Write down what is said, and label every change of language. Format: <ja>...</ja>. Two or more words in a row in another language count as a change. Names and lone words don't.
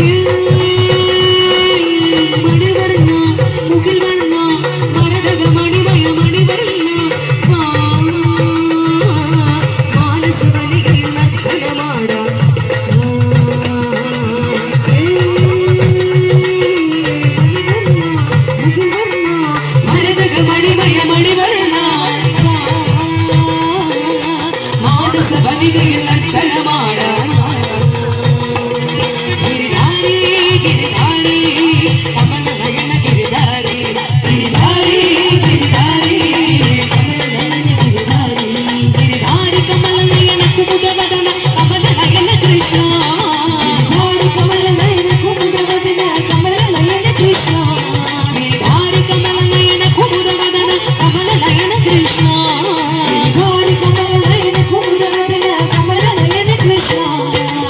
<ml>മണിവർണ്ണ മുകിൽ വർണ്ണ മരതക മണിമയ മണിവർണ്ണ മാനസവനികയിൽ നർത്തനമാടാം മരതക മണിമയ മണിവർണ്ണ മാനസവനികയിൽ നർത്തനമാടാം</ml> <hi>गिरिधारी गिरिधारी कमल नयन गिरिधारी गिरिधारी गिरिधारी कमल नयन गिरिधारी गिरिधारी कमल नयन कुमुद वदन कमल नयन कृष्ण गिरिधारी कमल नयन कुमुद वदन कमल नयन कृष्ण गिरिधारी कमल नयन कुमुद वदन कमल नयन कृष्ण गिरिधारी कमल नयन कुमुद वदन कमल नयन कृष्ण</hi>